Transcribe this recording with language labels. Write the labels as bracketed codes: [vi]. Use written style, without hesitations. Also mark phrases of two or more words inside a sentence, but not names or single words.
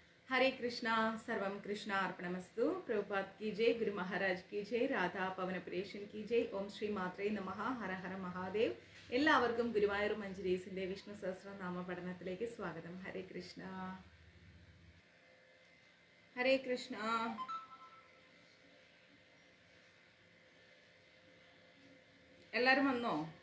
[sa] हरे कृष्णा सर्वम कृष्णा अर्पणमस्तु। [hi] प्रभुपाद की जय, गुरु महाराज की जय, राधा പവനപുരേഷൻ की जय, [sa] ॐ श्री मात्रे नमः, हर हर महादेव. [ml] എല്ലാവർക്കും ഗുരുവായൂർ മഞ്ജരീസിന്റെ വിഷ്ണു സഹസ്രനാമ പഠനത്തിലേക്ക് സ്വാഗതം. [sa] हरे कृष्ण हरे कृष्ण. [ml] എല്ലാവരും വന്നോ?